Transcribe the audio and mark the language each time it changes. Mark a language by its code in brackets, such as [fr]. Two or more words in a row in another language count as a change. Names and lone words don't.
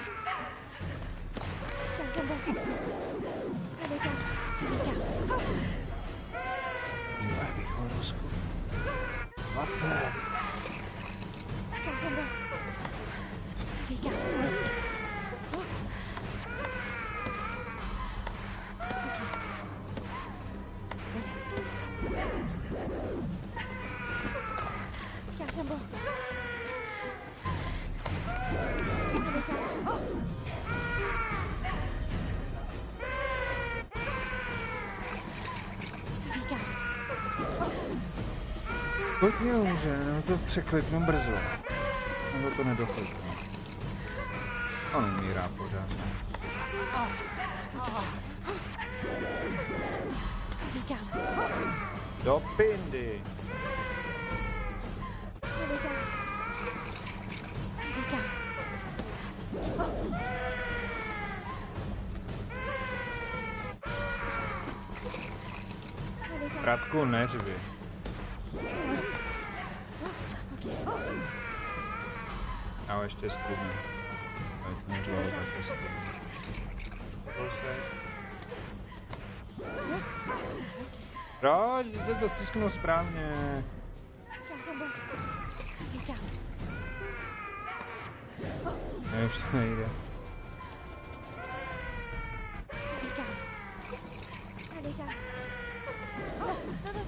[fr] Calme, calme, bon. Allez, calme. Allez, calme. [cs] Divák horoskop. Vape. [fr] Calme, calme, bon. Allez, calme. Calme, calme, bon. Allez, calme. Allez, calme. [cs] Hodně hůře, no to překliknu brzo. Nebo to nedokliknu. On umírá pořád. [fr] Allez, calme. [cs] Do pindy. [fr] Allez, calme. Allez, calme. Allez, calme. [cs] Bratku, neřvi. A ještě zkrubnu. Ať neřval tak prostě. Proč? Jsem to stisknul správně. [fr] Calme, calme, bon. Allez, calme. [cs] Ne, už to nejde. [fr] Allez, calme. Allez, calme. Oh, non, non.